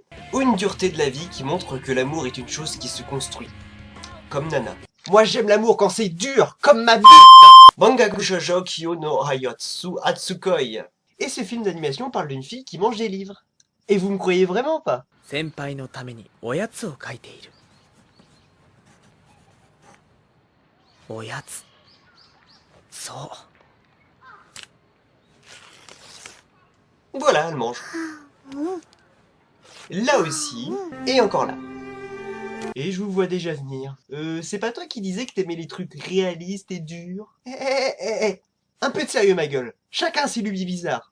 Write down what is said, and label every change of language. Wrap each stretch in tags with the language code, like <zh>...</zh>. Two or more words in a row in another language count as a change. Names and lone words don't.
<fr>Ou une dureté de la vie qui montre que l'amour est une chose qui se construit. Comme Nana. Moi j'aime l'amour quand c'est dur, comme ma bite. Bangaku Shoujo Kyo no Hayotsu Atsukoi. Et ce film d'animation parle d'une fille qui mange des livres. Et vous me croyez vraiment pas?</fr> <ja>先輩のためにおやつを書いている。おやつ。そう。</ja> <fr>Voilà, elle mange. Là aussi, et encore là. Et je vous vois déjà venir. C'est pas toi qui disais que t'aimais les trucs réalistes et durs? Un peu de sérieux, ma gueule. Chacun ses lubies bizarres.</fr>